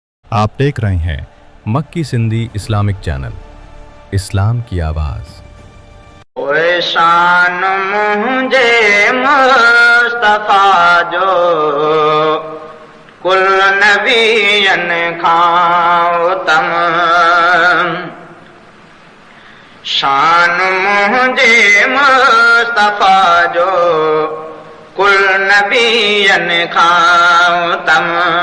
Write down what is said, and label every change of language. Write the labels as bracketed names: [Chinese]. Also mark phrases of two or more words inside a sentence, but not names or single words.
[Urdu] آپ دیکھ رہے ہیں مکی سندھی اسلامک چینل، اسلام کی آواز۔ [Sindhi] اوئے شان منهنجي مصطفيٰ جو، ڪل نبين کان اتم۔ شان منهنجي مصطفيٰ جو، ڪل نبين کان اتم۔